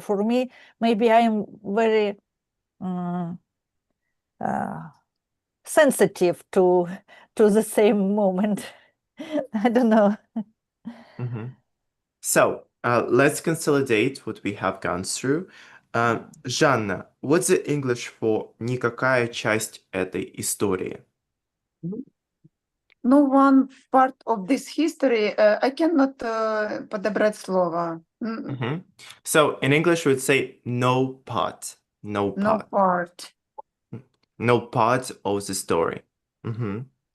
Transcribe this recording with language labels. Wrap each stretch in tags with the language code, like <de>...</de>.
<en>For me, maybe I'm very uh, sensitive to the same moment. I don't know. Mhm. So, let's consolidate what we have gone through. Жанна, what's the English for</en> <ru>никакая часть этой истории?</ru> <en>No one part of this history, I cannot</en> <ru>подобрать слово. Mhm.</ru> <en>So, in English, we would say no part. No No part. part. No part of the story. Mhm.</en>